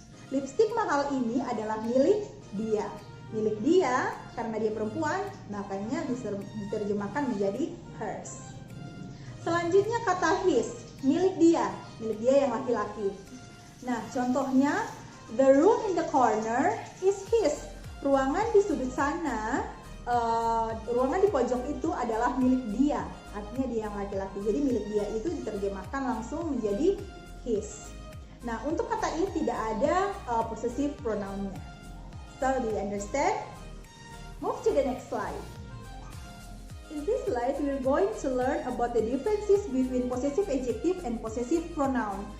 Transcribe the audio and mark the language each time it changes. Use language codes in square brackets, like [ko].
[id] Lipstick mahal ini adalah milik dia. Milik dia karena dia perempuan, makanya diterjemahkan menjadi hers. Selanjutnya kata his, milik dia yang laki-laki. Nah, contohnya, [en] the room in the corner is his. [id] Ruangan di sudut sana, ruangan di pojok itu adalah milik dia. Artinya dia yang laki-laki. Jadi milik dia itu diterjemahkan langsung menjadi his. Nah, untuk kata ini tidak ada possessive pronoun-nya. [en] So, do you understand? Move to the next slide. In this slide, we are going to learn about the differences between possessive adjective and possessive pronoun.